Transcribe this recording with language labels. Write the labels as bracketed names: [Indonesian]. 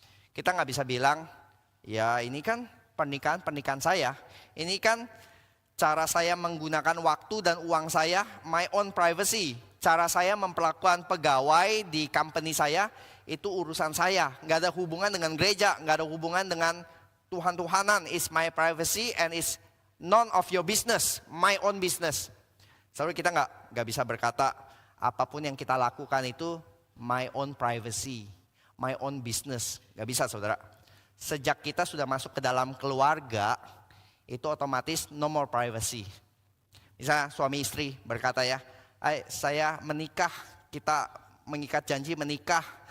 [Indonesian] Kita nggak bisa bilang, ya ini kan pernikahan saya, ini kan cara saya menggunakan waktu dan uang saya, [English] my own privacy. [Indonesian] Cara saya memperlakukan pegawai di company saya, itu urusan saya. Nggak ada hubungan dengan gereja, nggak ada hubungan dengan Tuhan-Tuhanan. [English] It's my privacy and it's none of your business, my own business. [Indonesian] Saudara, kita nggak bisa berkata apapun yang kita lakukan itu [English] my own privacy, my own business. [Indonesian] Nggak bisa saudara. Sejak kita sudah masuk ke dalam keluarga, itu otomatis [English] no more privacy. [Indonesian] Misalnya suami istri berkata ya, saya menikah, kita mengikat janji menikah.